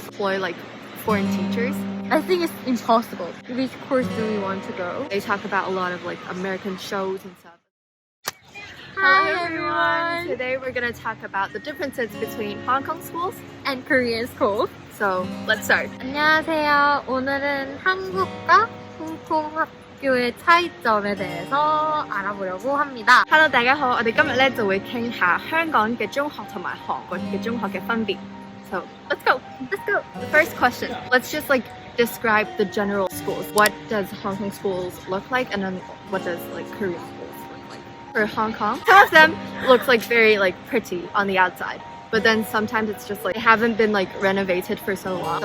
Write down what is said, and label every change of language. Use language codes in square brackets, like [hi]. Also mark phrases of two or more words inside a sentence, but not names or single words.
[en] employ like foreign teachers. I think it's impossible. Which course do we want to go? They talk about a lot of like American shows and stuff. Hi everyone! Today we're gonna talk about the differences between Hong Kong schools. And Korean school. So let's start. [ko] 안녕하세요. 오늘은 한국과 홍콩 학교의 차이점에 대해서 알아보려고 합니다. [yue] Hello， 大家好，我哋今日咧就會傾下香港嘅中學同埋韓國嘅中學嘅分別。 [en] So let's go. Let's go! The first question. Let's just like describe the general schools. What does Hong Kong schools look like, and then what does like Korean schools look like? For Hong Kong, some of them looks like very like pretty on the outside, but then sometimes it's just like they haven't been like renovated for so long.